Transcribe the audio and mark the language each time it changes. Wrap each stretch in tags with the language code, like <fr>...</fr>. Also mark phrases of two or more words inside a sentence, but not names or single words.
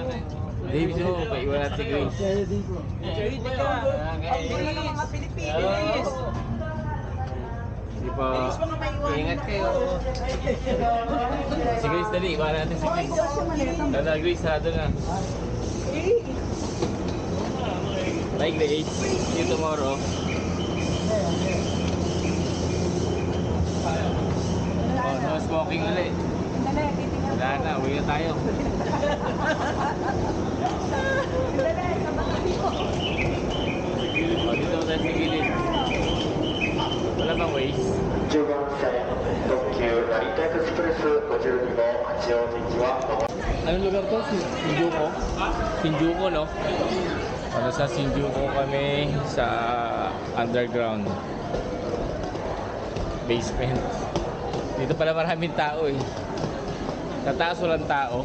<tl>Dave, so, paiwan natin si Grace. Ang gulo ng mga Pilipinas. Hindi pa. Ingat kayo. Si Grace, dali. Iwan natin si Grace. Tanda, Grace, sarado na. Bye, Grace.</tl> <en>See you tomorrow. Oh, no smoking ulit.</en> <tl>Andali, titingnan Wala na, uwi na tayo. Andali, sabay ko. O, dito tayo sa gilid. Wala bang ways?</tl> <ja>10 番線特急成田エクスプレス52号八王子行きは</ja> <tl>Anong lugar to? Shinjuku? Shinjuku, no? Ano sa Shinjuku kami sa underground basement. Dito pala maraming tao eh. Sa taas walang tao.</tl>